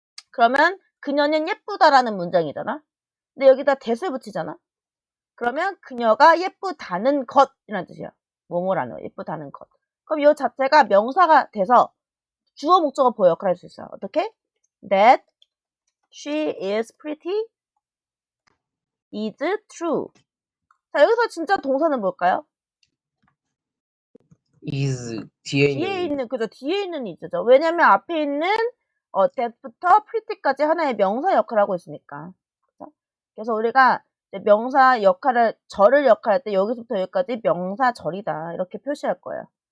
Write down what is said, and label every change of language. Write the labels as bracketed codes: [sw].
[ko] 그러면 그녀는 예쁘다라는 문장이잖아. 근데 여기다 that을 붙이잖아. 그러면 그녀가 예쁘다는 것이라는 뜻이야. 뭐뭐라는 거, 예쁘다는 것. 그럼 이 자체가 명사가 돼서 주어 목적어 보어 역할을 할 수 있어요. 어떻게? [en] That she is pretty is true. [ko] 자, 여기서 진짜 동사는 뭘까요? is 뒤에 있는 그죠? 뒤에 있는 is죠. 왜냐면 앞에 있는 that부터 pretty까지 하나의 명사 역할을 하고 있으니까. 그죠? 그래서 우리가 명사 역할을 절을 역할할 때 여기서부터 여기까지 명사절이다 이렇게 표시할 거예요.